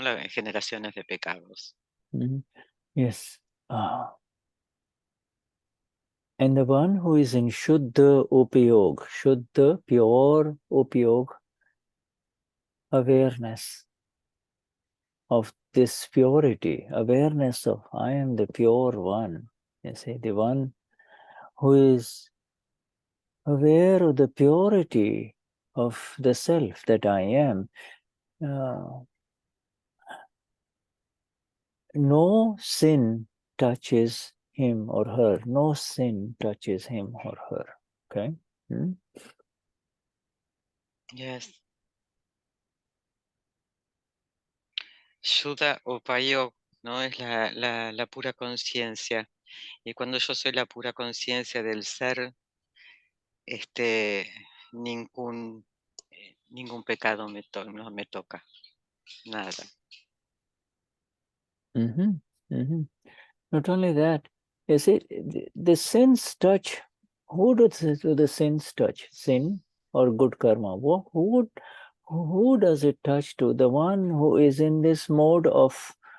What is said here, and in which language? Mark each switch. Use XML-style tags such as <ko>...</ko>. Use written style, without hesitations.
<es>Las generaciones de pecados.</es> <en>Yes. And the one who is in Shuddha Upayog, Shuddha, pure Upayog, awareness of this purity, awareness of I am the pure one. You see, the one who is aware of the purity of the self that I am. No sin touches him or her. No sin touches him or her. Okay? Yes.</en> <es>Shuddha Upayog, ¿no? Es la pura conciencia. Y cuando yo soy la pura conciencia del ser, ningún pecado no me toca. Nada.</es> <en>Not only that, you see, the sins touch. Who does the sins touch? Sin or good karma? Who does it touch to? The one who is in this mode of</en>